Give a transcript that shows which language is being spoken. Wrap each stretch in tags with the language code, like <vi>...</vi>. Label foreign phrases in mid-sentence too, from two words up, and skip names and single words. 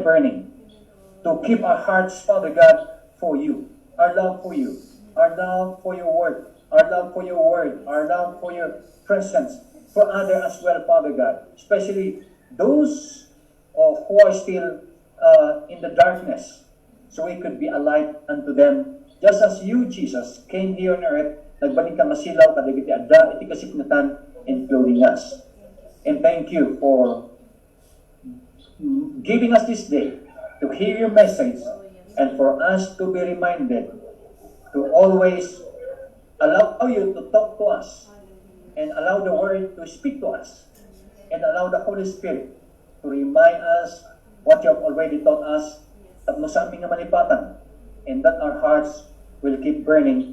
<en>burning, to keep our hearts, Father God, for you, our love for you, our love for your word, our love for your word, our love for your presence, for others as well, Father God, especially those who are still in the darkness, so we could be a light unto them, just as you, Jesus, came here on earth,</en> <ilo>nagbalik ka masilaw, kadagiti adda, iti kasipnatan,</ilo> <en>including us. And thank you for giving us this day to hear your message and for us to be reminded to always allow you to talk to us and allow the word to speak to us and allow the Holy Spirit to remind us what you have already taught us</en> <ilo>tapno sa aming malipatan,</ilo> <en>and that our hearts will keep burning.</en>